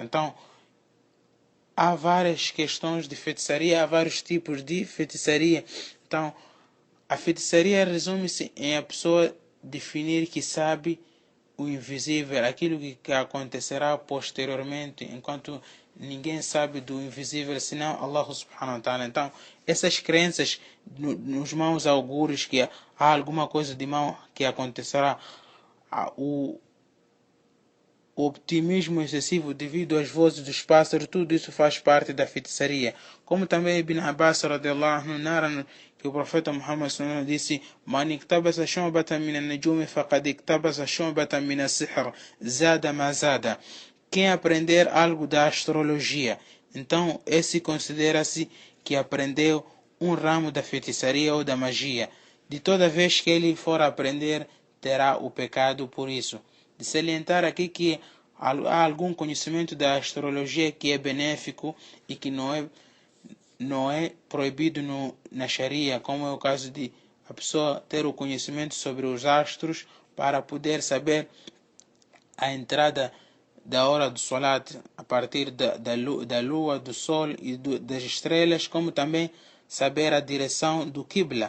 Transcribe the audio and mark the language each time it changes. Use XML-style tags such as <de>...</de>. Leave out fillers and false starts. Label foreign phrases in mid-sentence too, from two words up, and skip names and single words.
<pt>Então, há várias questões de feitiçaria, há vários tipos de feitiçaria. Então, a feitiçaria resume-se em a pessoa definir que sabe o invisível, aquilo que acontecerá posteriormente, enquanto ninguém sabe do invisível senão</pt> <ar>الله سبحانه وتعالى.</ar> <pt>Então, essas crenças nos maus augúrios que há alguma coisa de mal que acontecerá, o optimismo excessivo devido às vozes dos pássaros, tudo isso faz parte da feitiçaria. Como também Ibn Abbas</pt> <ar>رضي الله عنه</ar> <pt>narra que o profeta Muhammad</pt> <ar>صلى الله عليه وسلم</ar> <pt>disse:</pt> <ar>"من اقتبس شعبة من النجوم فقد اقتبس شعبة من السحر زاد ما زاد."</ar> <pt>Quem aprender algo da astrologia, então esse considera-se que aprendeu um ramo da feitiçaria ou da magia. De toda vez que ele for aprender, terá o pecado por isso. De salientar aqui que há algum conhecimento da astrologia que é benéfico e que não é proibido na Sharia, como é o caso de a pessoa ter o conhecimento sobre os astros para poder saber a entrada da hora do Salat a partir da lua, do sol e das estrelas, como também saber a direção do Qibla.</pt>